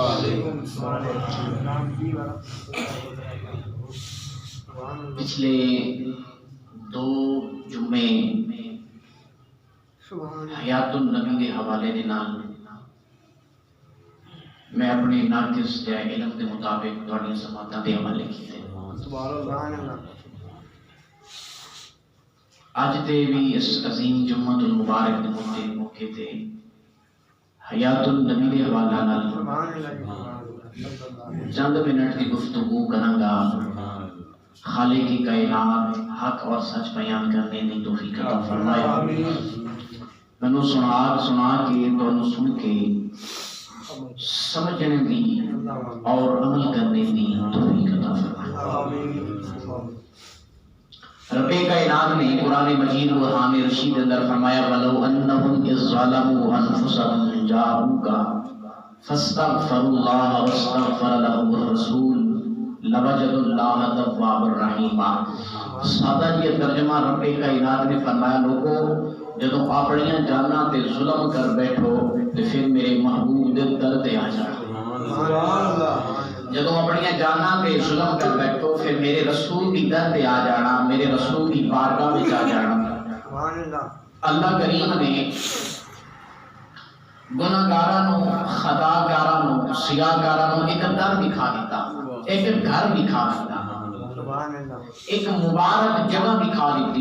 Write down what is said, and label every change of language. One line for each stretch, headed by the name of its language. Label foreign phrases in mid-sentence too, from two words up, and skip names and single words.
Punjabi: پچھلے 2 جمعے حیات النبی کے حوالے دے نال میں اپنے ناقص یا علم کے مطابق تھوڑی سماعتاں دے حوالے کیتے۔ اج تے بھی اس عظیم جمعہ المبارک کے موقع تے حیات النبی کے حوالے نال چند منٹ کی گفتگو کروں گا۔
Urdu: خالق کی کائنات حق اور سچ بیان کرنے کی توفیق عطا فرمائے۔ میں سنا کے تو سن کے سمجھنے دی اور عمل کرنے کی توفیق عطا فرمائے۔ رب کائنات نے قرآن مجید برہان رشید اندر فرمایا
Arabic: وَلَوْ أَنَّهُمْ إِذْ ظَلَمُوا أَنفُسَهُمْ جَاءُوكَ فَاسْتَغْفَرُوا اللَّهَ وَاسْتَغْفَرَ لَهُمُ الرَّسُولُ لَوَجَدُوا اللَّهَ تَوَّابًا رَحِيمًا۔
Punjabi: سادہ یہ ترجمہ رب کائنات نے فرمایا لوگوں جدو اپنیاں جاناں تے ظلم کر بیٹھو تے پھر میرے محبوب دے در تے آ جانا۔ جدو اپنیاں جاناں تے ظلم کر بیٹھو پھر میرے رسول کی در تے آ جانا،
Urdu: میرے رسول کی بارگاہ میں آ جانا۔ اللہ کریم نے گناہگاراں خطاکاراں سیاہکاراں ایک در دکھا دیتا، ایک گھر دکھا دیتا، ایک مبارک جگہ دکھا دیتی۔